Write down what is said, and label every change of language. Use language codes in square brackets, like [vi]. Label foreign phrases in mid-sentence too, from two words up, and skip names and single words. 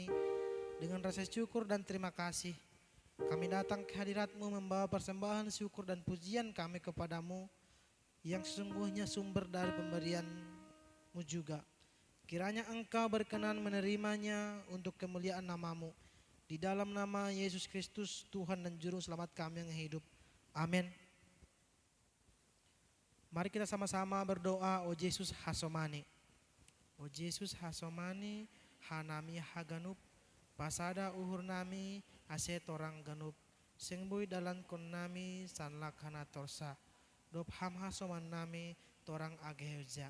[id] Dengan rasa syukur dan terima kasih, kami datang ke hadirat-Mu membawa persembahan syukur dan pujian kami kepadamu yang sesungguhnya sumber dari pemberian-Mu juga. Kiranya Engkau berkenan menerimanya untuk kemuliaan nama-Mu. Di dalam nama Yesus Kristus, Tuhan dan Juru Selamat kami yang hidup. Amin. Mari kita sama-sama berdoa, O Yesus Hasomani. [bts] O Yesus Hasomani, hanami haganup, pasada uhur nami, ase torang ganup, sengbui dalan kon nami, sanlakhana torsa, dop ham hasoman nami, torang agehja.